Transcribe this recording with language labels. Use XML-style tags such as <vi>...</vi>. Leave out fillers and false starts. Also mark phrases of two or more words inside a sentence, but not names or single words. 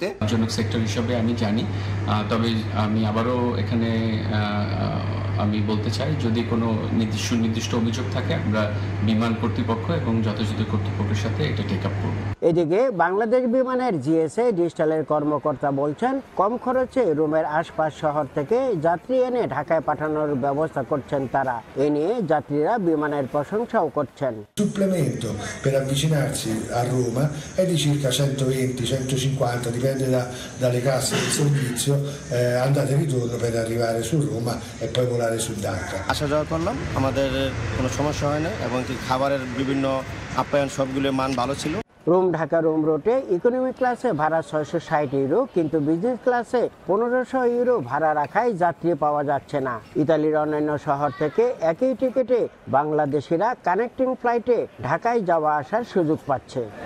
<bn>জনক সেক্টর হিসাবে আমি জানি, তবে আমি আবারও এখানে আমি বলতে চাই, যদি কোনো নির্দিষ্ট অভিযোগ থাকে আমরা বিমান কর্তৃপক্ষ এবং যথাযথ কর্তৃপক্ষের সাথে এটা</bn> <en>take up</en> <bn>করব। এদিকে বাংলাদেশ বিমানের জিএসএ ডিজিটালের কর্মকর্তা বলছেন, কম খরচে রোমের আশপাশ শহর থেকে যাত্রী এনে ঢাকায় পাঠানোর ব্যবস্থা করছেন তারা। এ নিয়ে যাত্রী যাত্রীরা বিমানের প্রশংসাও করছেন।</bn> <it>Supplemento per avvicinarsi a Roma è di circa 120-150, dipende dalle casse del servizio, andata e ritorno per arrivare su Roma e poi volare su Dhaka.</it> <bn>আসা যাওয়া করলাম, আমাদের কোনো সমস্যা হয় না এবং কি খাবারের বিভিন্ন আপ্যায়ন সবগুলোর মান ভালো ছিল। রোম ঢাকা রোম রুটে ইকোনমি ক্লাসে ভাড়া 660 ইউরো, কিন্তু বিজনেস ক্লাসে 1500 ইউরো ভাড়া রাখায় যাত্রী পাওয়া যাচ্ছে না। ইতালির অন্যান্য শহর থেকে একই টিকিটে বাংলাদেশিরা কানেক্টিং ফ্লাইটে ঢাকায় যাওয়া আসার সুযোগ পাচ্ছে।</bn>